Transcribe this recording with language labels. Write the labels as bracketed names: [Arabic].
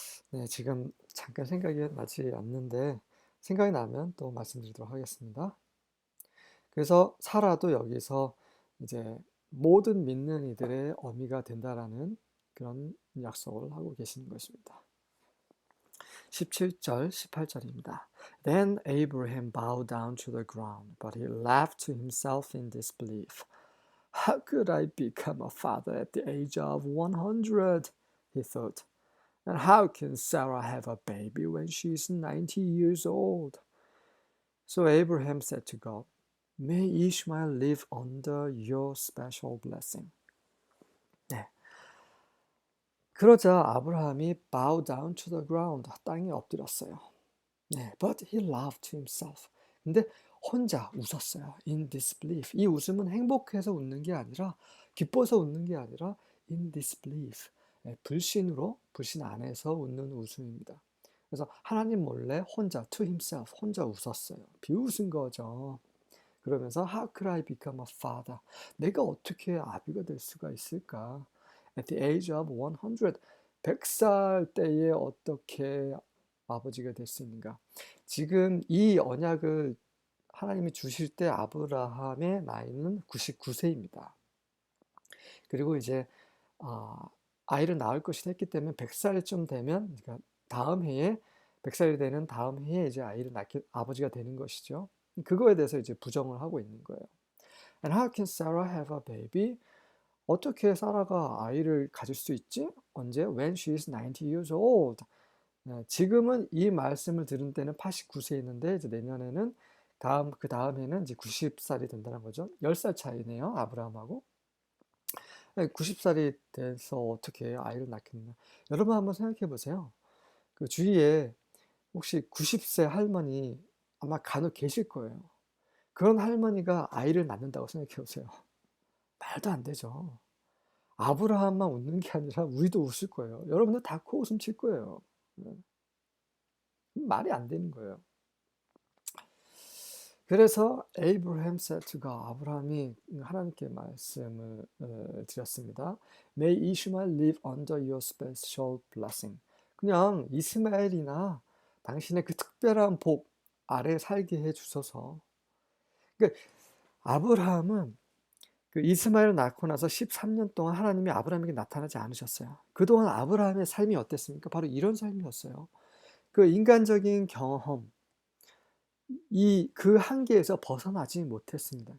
[Korean] 네, 지금 잠깐 생각이 나지 않는데 생각이 나면 또 말씀드리도록 하겠습니다. 그래서 사라도 여기서 이제 모든 믿는 이들의 어미가 된다라는 그런 약속을 하고 계시는 것입니다. 17절, 18절입니다. [English] Then Abraham bowed down to the ground, but he laughed to himself in disbelief. How could I become a father at the age of 100? He thought. And how can Sarah have a baby when she is 90 years old? So Abraham said to God, May Ishmael live under your special blessing. [Korean] 네. 그러자 아브라함이 [English] bow down to the ground, [Korean] 땅에 엎드렸어요. [English] 네, but he laughed to himself. [Korean] 근데 혼자 웃었어요. [English] In disbelief. [Korean] 이 웃음은 행복해서 웃는 게 아니라, 기뻐서 웃는 게 아니라 [English] in disbelief. [Korean] 네, 불신 안에서 웃는 웃음입니다. 그래서 하나님 몰래 혼자 [English] to himself, [Korean] 혼자 웃었어요. 비웃은 거죠. 그러면서 [English] How could I become a father? [Korean] 내가 어떻게 아비가 될 수가 있을까? [English] At the age of 100, [Korean] 100살 때에 어떻게 아버지가 될 수 있는가? 지금 이 언약을 하나님이 주실 때 아브라함의 나이는 99세입니다. 그리고 이제 아이를 낳을 것이다 했기 때문에 100살쯤 되면, 그러니까 다음 해에 100살이 되는 다음 해에 이제 아이를 낳게 아버지가 되는 것이죠. 그거에 대해서 이제 부정을 하고 있는 거예요. [English] And how can Sarah have a baby? [Korean] 어떻게 사라가 아이를 가질 수 있지? 언제? [English] When she is 90 years old. [Korean] 지금은 이 말씀을 들은 때는 89세였는데 이제 내년에는 그 다음에는 이제 90살이 된다는 거죠. 10살 차이네요, 아브라함하고. 90살이 돼서 어떻게 아이를 낳겠나. 여러분 한번 생각해 보세요. 그 주위에 혹시 90세 할머니 아마 간혹 계실 거예요. 그런 할머니가 아이를 낳는다고 생각해 보세요. 말도 안 되죠. 아브라함만 웃는 게 아니라 우리도 웃을 거예요. 여러분들 다 코웃음 칠 거예요. 말이 안 되는 거예요. 그래서 [English] Abraham said to God, [Korean] 아브라함이 하나님께 말씀을 드렸습니다. [English] May Ishmael live under your special blessing. [Korean] 그냥 이스마엘이나 당신의 그 특별한 복 아래 살게 해 주소서. 그러니까 아브라함은 그 이스마엘을 낳고 나서 13년 동안 하나님이 아브라함에게 나타나지 않으셨어요. 그동안 아브라함의 삶이 어땠습니까? 바로 이런 삶이었어요. 그 인간적인 경험, 그 한계에서 벗어나지 못했습니다.